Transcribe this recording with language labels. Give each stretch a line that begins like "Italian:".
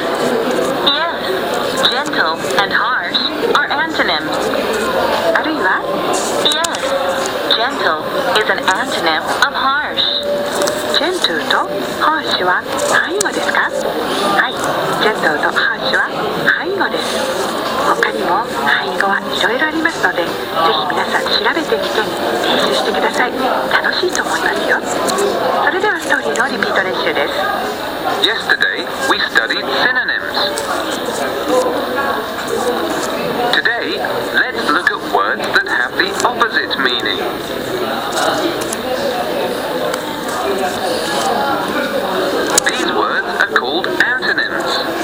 English: Yes, gentle and harsh are antonyms.
Japanese: あるいは
English: Yes, gentle is an antonym of harsh.
Japanese: gentle と harsh は範囲語ですか？はい、gentle と harsh は範囲語です。他にも範囲語はいろいろありますので、ぜひ皆さん調べてみて練習してください。楽しいと思いますよ。それではストーリーのリピート練習です。
English: Yesterday, we studied synonyms. Today, let's look at words that have the opposite meaning. These words are called antonyms.